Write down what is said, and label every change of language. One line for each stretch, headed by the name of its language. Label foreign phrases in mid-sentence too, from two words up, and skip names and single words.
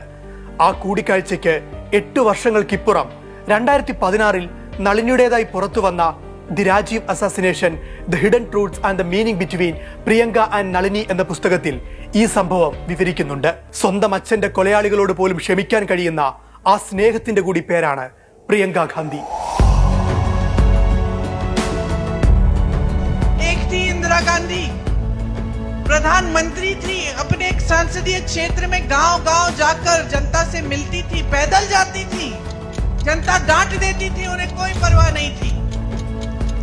Malayalam: ആ കൂടിക്കാഴ്ചയ്ക്ക് 8 വർഷങ്ങൾക്കിപ്പുറം 2016 നളിനിയുടേതായി പുറത്തു വന്ന ദി രാജീവ് അസാസിനേഷൻ, ദ ഹിഡൻ ട്രൂത്ത്സ് ആൻഡ് ദ മീനിങ് ബിറ്റ്വീൻ പ്രിയങ്ക ആൻഡ് നളിനി എന്ന പുസ്തകത്തിൽ ഈ സംഭവം വിവരിക്കുന്നുണ്ട്. സ്വന്തം അച്ഛന്റെ കൊലയാളികളോട് പോലും ക്ഷമിക്കാൻ കഴിയുന്ന ആ സ്നേഹത്തിന്റെ കൂടി പേരാണ് പ്രിയങ്ക ഗാന്ധി.
Hindi: इंदिरा गांधी प्रधानमंत्री थी, अपने एक संसदीय क्षेत्र में गांव-गांव जाकर जनता से मिलती थी, पैदल जाती थी, जनता डांट देती थी, उन्हें कोई परवाह नहीं थी.